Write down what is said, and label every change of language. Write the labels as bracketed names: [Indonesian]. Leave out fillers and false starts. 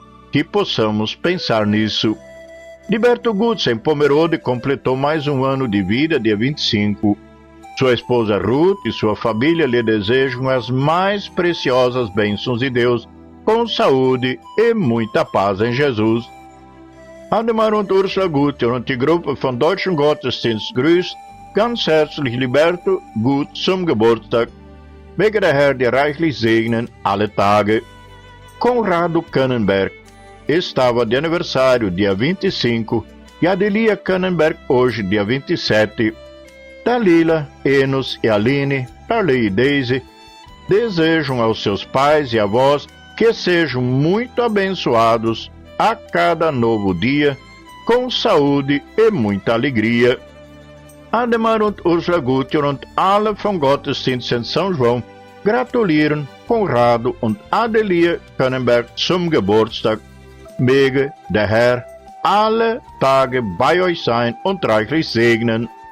[Portuguese] Que possamos pensar nisso. Liberto Gutz, em Pomerode, completou mais um ano de vida, dia 25. Sua esposa Ruth e sua família lhe desejam as mais preciosas bênçãos de Deus, com saúde e muita paz em Jesus. [German] Ademar und Ursula Gut und die Gruppe von Deutschen Gottesdienst grüßt ganz herzlich Liberto Gut zum Geburtstag. Möge der Herr dir reichlich segnen alle Tage. [Portuguese] Conrado Kannenberg estava de aniversário dia 25 e Adelia Kannenberg hoje dia 27. Dalila, Enos e Aline, Parley e Daisy desejam aos seus pais e avós que sejam muito abençoados a cada novo dia, com saúde e muita alegria. [German] Ademar und Ursula Guttier und alle vom Gottesdienst in São João gratulieren Conrado und Adelia Kannenberg zum Geburtstag. Möge der Herr alle Tage bei euch sein und reichlich segnen.